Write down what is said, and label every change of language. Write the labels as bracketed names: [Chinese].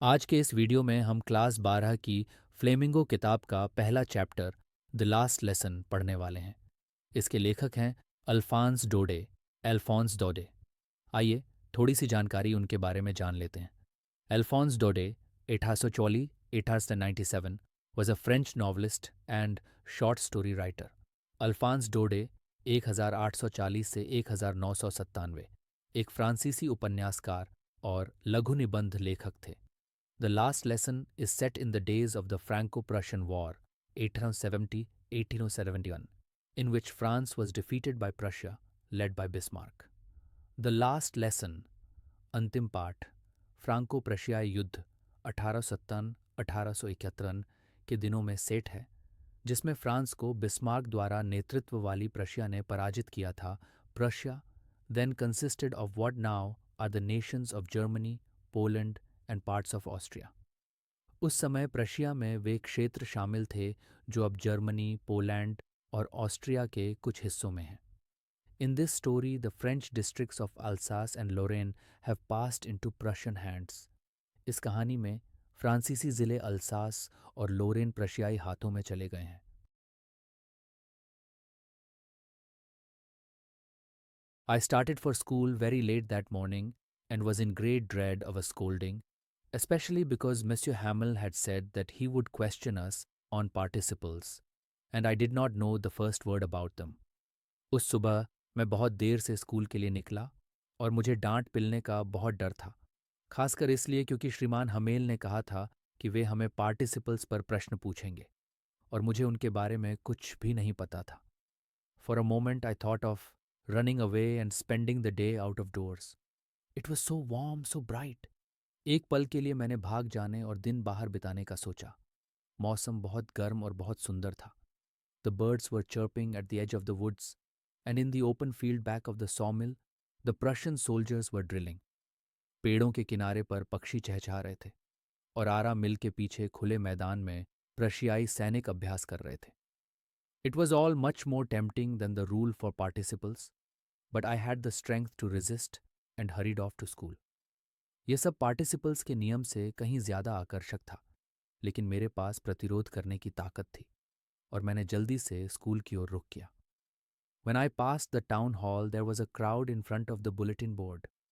[Hindi] आज के इस वीडियो में हम क्लास 12 की फ्लेमिंगो किताब का पहला चैप्टर द लास्ट लेसन पढ़ने वाले हैं। इसके लेखक हैं अल्फांस डोडे, एल्फॉन्स डोडे। आइए थोड़ी सी जानकारी उनके बारे में जान लेते हैं। [English] Alphonse Daudet 1897 was a French novelist and short story writer. [Hindi] Alphonse डोडे 1840 से 1997 एक फ्रांसीसी उपन्यासकार और लघु निबंध लेखक थे। [English] The last lesson is set in the days of the Franco-Prussian War, 1870-1871, in which France was defeated by Prussia, led by Bismarck. [Hindi] The last lesson, अंतिम पाठ, फ्रांको प्रशियाई युद्ध 1870-1871 के दिनों में सेट है, जिसमें फ्रांस को बिस्मार्क द्वारा नेतृत्व वाली प्रशिया ने पराजित किया था। [English] Prussia then consisted of what now are the nations of Germany, Poland and parts of Austria. [Hindi] उस समय प्रशिया में वे क्षेत्र शामिल थे जो अब जर्मनी, पोलैंड और ऑस्ट्रिया के कुछ हिस्सों में हैं। [English] In this story, the French districts of Alsace and Lorraine have passed into Prussian hands. [Hindi] इस कहानी में फ्रांसीसी ज़िले अल्सास और लोरेन प्रशियाई हाथों में चले गए हैं। [English] I started for school very late that morning and was in great dread of a scolding, especially because Monsieur Hamel had said that he would question us on participles, and I did not know the first word about them. [Hindi] उस सुबह मैं बहुत देर से school के लिए निकला और मुझे डांट पिलने का बहुत डर था, खासकर इसलिए क्योंकि श्रीमान हमेल ने कहा था कि वे हमें पार्टिसिपल्स पर प्रश्न पूछेंगे और मुझे उनके बारे में कुछ भी नहीं पता था। [English] For a moment I thought of running away and spending the day out of doors. It was so warm, so bright. [Hindi] एक पल के लिए मैंने भाग जाने और दिन बाहर बिताने का सोचा। मौसम बहुत गर्म और बहुत सुंदर था। [English] The birds were chirping at the edge of the woods, and in the open field back of the sawmill, the Prussian soldiers were drilling. [Hindi] पेड़ों के किनारे पर पक्षी चहचहा रहे थे और आरा मिल के पीछे खुले मैदान में प्रशियाई सैनिक अभ्यास कर रहे थे। [English] It was all much more tempting than the rule for participles, but I had the strength to resist and hurried off to school. [Hindi] ये सब पार्टिसिपल्स के नियम से कहीं ज्यादा आकर्षक था, लेकिन मेरे पास प्रतिरोध करने की ताकत थी और मैंने जल्दी से स्कूल की ओर रुख किया। [English] When I passed the town hall, there was a crowd in front of the bulletin board.